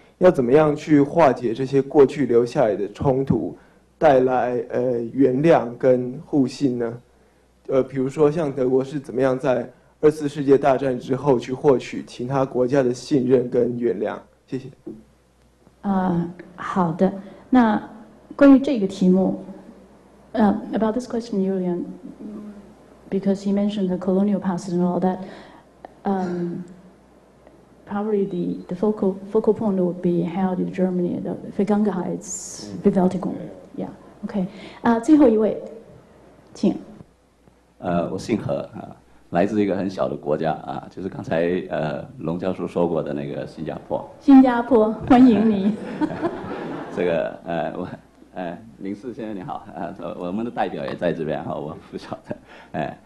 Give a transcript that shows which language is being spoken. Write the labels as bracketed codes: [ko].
[zh] 要怎么样去化解这些过去留下来的冲突，带来原谅跟互信呢？比如说像德国是怎么样在2次世界大战之后去获取其他国家的信任跟原谅？谢谢。好的。那关于这个题目， [en] about this question, Julian, because he mentioned the colonial past and all that. Probably the focal point would be held in Germany, the Vergangenheitsbewältigung. [zh] Yeah, OK. 最后一位，请。我姓何来自一个很小的国家就是刚才龙教授说过的那个新加坡。新加坡，欢迎你。这个林氏先生你好，我们的代表也在这边哈，我不晓得。